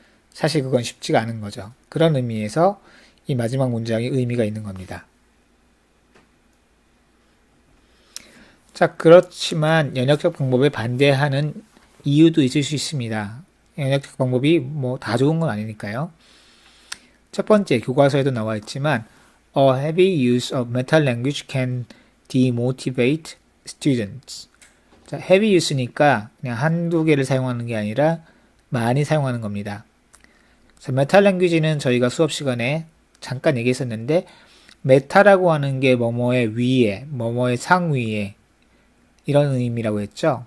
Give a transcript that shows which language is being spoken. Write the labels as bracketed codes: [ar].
[ko] 사실 그건 쉽지가 않은 거죠. 그런 의미에서 이 마지막 문장이 의미가 있는 겁니다. 자, 그렇지만 연역적 방법에 반대하는 이유도 있을 수 있습니다. 연역적 방법이 다 좋은 건 아니니까요. 첫 번째, 교과서에도 나와 있지만 [en] A heavy use of meta-language can demotivate students. [ko] 자, [en] heavy use [ko] 니까 그냥 한두 개를 사용하는 게 아니라 많이 사용하는 겁니다. meta-language는 저희가 수업 시간에 잠깐 얘기했었는데 메타라고 하는 게 뭐뭐의 위에, 뭐뭐의 상위에 이런 의미라고 했죠.